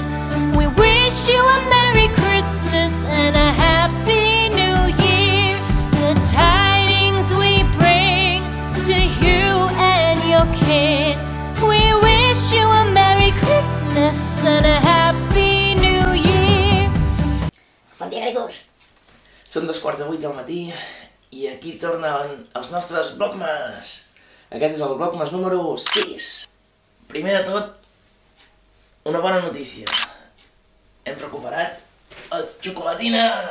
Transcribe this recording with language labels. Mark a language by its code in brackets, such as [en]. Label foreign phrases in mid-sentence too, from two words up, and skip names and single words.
[en] We wish you a Merry Christmas and a Happy New Year. The tidings we bring to you and your kid. We wish you a Merry Christmas and a Happy New Year. [ca] Bon dia, Gregus. Són 2:15 del matí i aquí tornen els nostres Vlogmas. Aquest és el Vlogmas número 6. Primer de tot, una bona notícia. Hem recuperat les xocolatines!